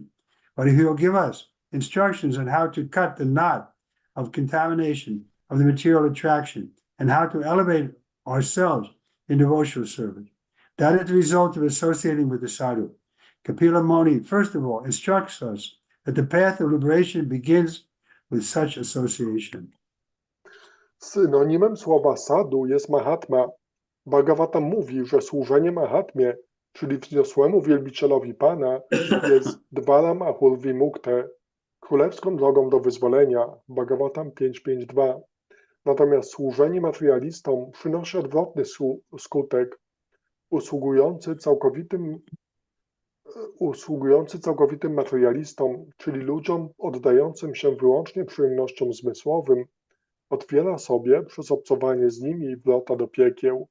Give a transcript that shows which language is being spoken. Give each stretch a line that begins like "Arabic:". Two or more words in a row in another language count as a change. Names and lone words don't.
English: But if he will give us instructions on how to cut the knot of contamination of the material attraction and how to elevate ourselves in devotional service, that is the result of associating with the sadhu. Kapila Muni, first of all, instructs us that the path of liberation begins with such association.
Polish: Synonimem słowa sadhu jest mahatma. Bhagavatam mówi, że służenie mahatmie, czyli wzniosłemu wielbicielowi Pana, jest
Sanskrit: dvaram ahur vimukte,
Polish: królewską drogą do wyzwolenia. Bhagavatam 5.5.2. Natomiast służenie materialistom przynosi odwrotny skutek, usługujący całkowitym materialistom, czyli ludziom oddającym się wyłącznie przyjemnościom zmysłowym, otwiera sobie przez obcowanie z nimi wrota do piekieł.